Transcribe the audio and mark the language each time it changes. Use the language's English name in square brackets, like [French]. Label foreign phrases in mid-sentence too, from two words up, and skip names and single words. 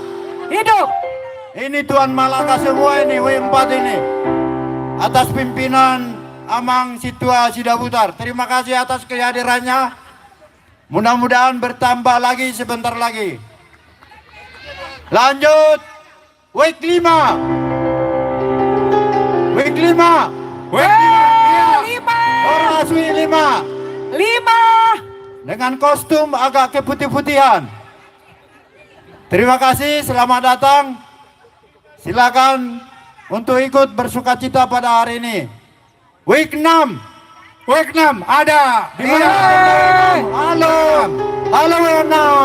[Indonesian] Hidup. Ini Tuan Malaka semua ini, W4 ini. Atas pimpinan Amang Situa Sidabutar. Terima kasih atas kehadirannya. Mudah-mudahan bertambah lagi sebentar lagi. Lanjut. Week 5. Week 5. Week 5. Horas week 5. 5. Dengan kostum agak keputih-putihan. Terima kasih, selamat datang. Silakan untuk ikut bersukacita pada hari ini. Week 6. Week 6 ada. Di mana? Halo. Halo week 6.